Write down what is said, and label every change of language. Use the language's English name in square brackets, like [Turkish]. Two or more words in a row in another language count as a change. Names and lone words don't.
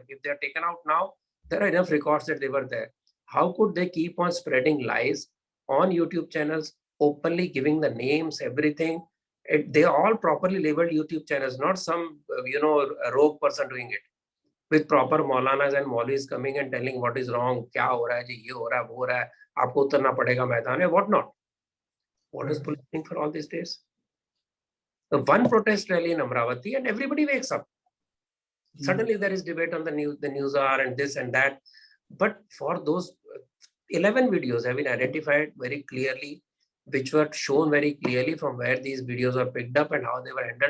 [English] If they are taken out now, there are enough records that they were there. How could they keep on spreading lies on YouTube channels, openly giving the names, everything? They are all properly labeled YouTube channels, not some, a rogue person doing it. With proper Maulanas and Maulis coming and telling what is wrong, [Hindi] क्या हो रहा है जी, ये हो रहा है, वो हो रहा है, आपको उतरना पड़ेगा मैदान में, [English] what not? What is police doing for all these days? The one protest rally in Amravati and everybody wakes up. Suddenly there is debate on the news are and this and that. But for those 11 videos have been identified very clearly, which were shown very clearly from where these videos were picked up and how they were handled.